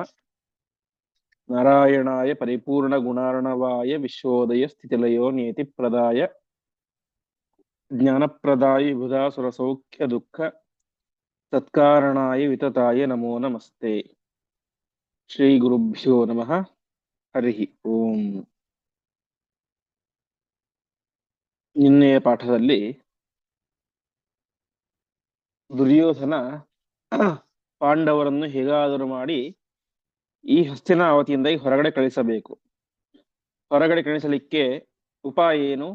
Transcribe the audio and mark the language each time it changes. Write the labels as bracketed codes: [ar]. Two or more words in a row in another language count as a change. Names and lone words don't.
[sa] नारायणाय परिपूर्णगुणार्णवाय विश्वोदय स्थितिलयो नियतिप्रदाय ज्ञानप्रदाय विबुधासुरसौख्य दुःख सत्कारणाय वितताय नमो नमस्ते। श्रीगुरुभ्यो नमः। हरिः ಓಂ। [kn] ನಿನ್ನೆಯ ಪಾಠದಲ್ಲಿ ದುರ್ಯೋಧನ ಪಾಂಡವರನ್ನು ಹೇಗಾದರೂ ಮಾಡಿ ಈ ಹಸ್ತಿನಾವತಿಯಿಂದ ಹೊರಗಡೆ ಕಳಿಸಬೇಕು. ಹೊರಗಡೆ ಕಳಿಸಲಿಕ್ಕೆ ಉಪಾಯ ಏನು?